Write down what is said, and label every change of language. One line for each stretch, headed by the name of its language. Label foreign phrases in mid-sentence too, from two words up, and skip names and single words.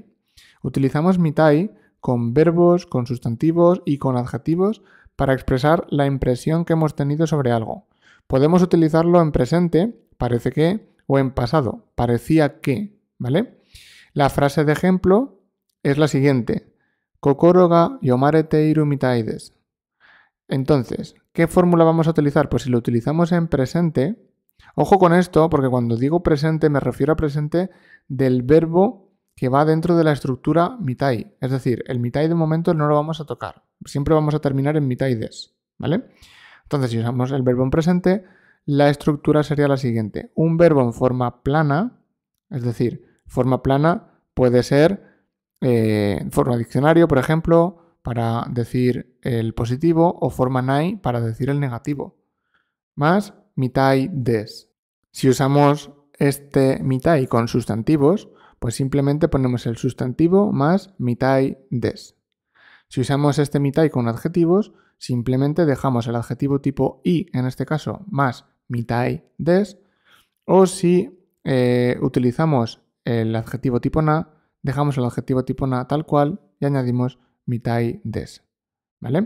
Spanish: Utilizamos mitai con verbos, con sustantivos y con adjetivos para expresar la impresión que hemos tenido sobre algo. Podemos utilizarlo en presente, parece que, o en pasado, parecía que, ¿vale? La frase de ejemplo es la siguiente.
Japanese: 心が読まれているみたいです.
Spanish: Entonces, ¿qué fórmula vamos a utilizar? Pues si lo utilizamos en presente, ojo con esto, porque cuando digo presente me refiero a presente del verbo que va dentro de la estructura mitai. Es decir, el mitai de momento no lo vamos a tocar. Siempre vamos a terminar en
Japanese: みたいです,
Spanish: ¿vale? Entonces, si usamos el verbo en presente, la estructura sería la siguiente. Un verbo en forma plana, es decir, forma plana puede ser forma diccionario, por ejemplo, para decir el positivo, o forma nai para decir el negativo.
Japanese: Más みたいです.
Spanish: Si usamos este mitai con sustantivos, pues simplemente ponemos el sustantivo más
Japanese: みたいです.
Spanish: Si usamos este mitai con adjetivos, simplemente dejamos el adjetivo tipo i, en este caso, más
Japanese: みたいです,
Spanish: o si utilizamos el adjetivo tipo na, dejamos el adjetivo tipo na tal cual y añadimos
Japanese: みたいです,
Spanish: ¿vale?